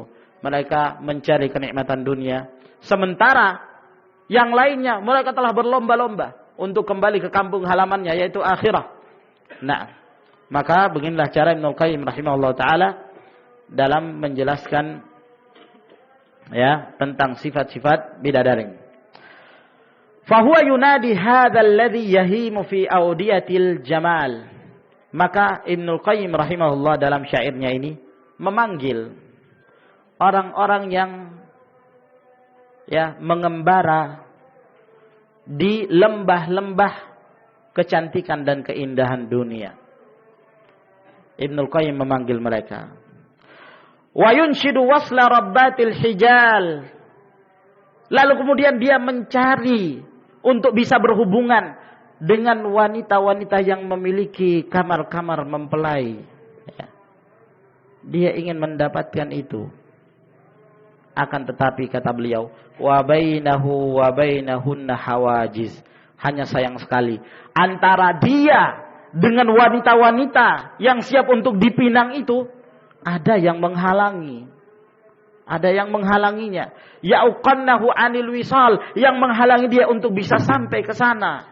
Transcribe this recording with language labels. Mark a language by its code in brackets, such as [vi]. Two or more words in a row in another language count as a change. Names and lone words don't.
[id] Mereka mencari kenikmatan dunia, sementara yang lainnya mereka telah berlomba-lomba untuk kembali ke kampung halamannya, yaitu akhirat. Nah, maka beginilah cara Ibnul Qayyim [ar] رحمه الله تعالى [id] dalam menjelaskan ya tentang sifat-sifat bidadari. [ar] فهو ينادي هذا الذي يهيم في أودية الجمال. [id] Maka Ibnul Qayyim rahimahullah dalam syairnya ini memanggil orang-orang yang mengembara di lembah-lembah kecantikan dan keindahan dunia. Ibnul Qayyim memanggil mereka. [ar] وينشد وصل ربات الحجال. [id] Lalu kemudian dia mencari untuk bisa berhubungan dengan wanita-wanita yang memiliki kamar-kamar mempelai. Dia ingin mendapatkan itu. Akan tetapi kata beliau, [ar] وبينه وبينهن حواجز. [id] Hanya sayang sekali, antara dia dengan wanita-wanita yang siap untuk dipinang itu, ada yang menghalangi. Ada yang menghalanginya. [ar] يعوقنه عن الوصال, [id] yang menghalangi dia untuk bisa sampai ke sana.